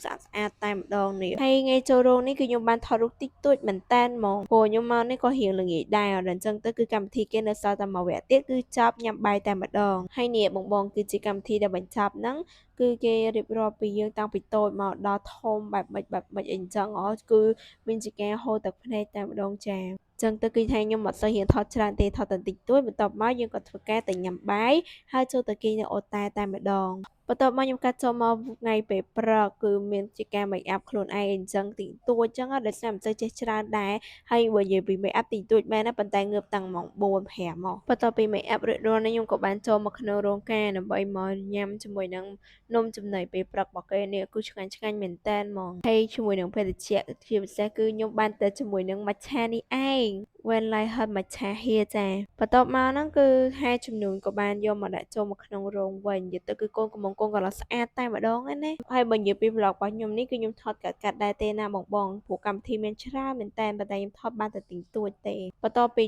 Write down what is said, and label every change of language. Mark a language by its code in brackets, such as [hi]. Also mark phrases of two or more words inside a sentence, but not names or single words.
[km] ស្អាតតែម្ដងនេះហើយថ្ងៃចូលរោងនេះគឺខ្ញុំបានថតរូបតិចតួចមែនតើហ្មងព្រោះខ្ញុំមកនេះក៏រៀងល្ងាចដែរអញ្ចឹងទៅគឺកម្មវិធីគេនៅសល់តែមួយវគ្គទៀតគឺចប់ញ៉ាំបាយតែម្ដងហើយនេះបងគឺជាកម្មវិធីដែលបញ្ចប់ហ្នឹងគឺគេរៀបរាប់ពីយើងតាំងពីតូចមកដល់ធំបែបម៉េចអីចឹងគឺមានជាការហូរទឹកភ្នែកតែម្ដងចាចឹងទៅគឺថាខ្ញុំអត់សូវហ៊ានថតច្រើនទេថតតែតិចតួច បន្ទាប់មកយើងក៏ធ្វើការទៅញ៉ាំបាយហើយចូលទៅគេងនៅអូតែម្ដងបន្ទាប់មកខ្ញុំកាត់ចូលមកថ្ងៃពេលព្រឹកគឺមានជាការ [en] make up [km] ខ្លួនឯងអញ្ចឹងតិចតួចអញ្ចឹងដោយសារមិនសូវចេះច្រើនដែរ ហើយបើនិយាយពី [en] make up [km] តិចតួចមែនណាប៉ុន្តែងើបតាំងម៉ោង4 5មកបន្ទាប់ពី [en] make up [km] រួចរាល់នេះខ្ញុំក៏បានចូលមកក្នុងរោងការដើម្បី មកញ៉ាំជាមួយនឹងនំចំណីពេលព្រឹករបស់គេនេះគឺឆ្ងាញ់មែនតើហ្មងហើយជាមួយនឹងភេសជ្ជៈជាពិសេសគឺខ្ញុំបានទៅជាមួយនឹង matcha នេះឯង [en] When Light Hurt Matcha Here [km] ចាបន្ទាប់មកហ្នឹងគឺហែជំនួញក៏បានយកមកដាក់ចូលមកក្នុងរោងវិញនិយាយទៅគឺកូនកំមុំកូនក៏ស្អាតតែម្ដងឯណាហើយបើនិយាយពី vlog របស់ខ្ញុំនេះគឺខ្ញុំថតកាត់ដែរទេណាបងព្រោះកម្មវិធីមានច្រើនមែនតើប៉ុន្តែខ្ញុំថតបានតែតិចតួចទេបន្ទាប់ពី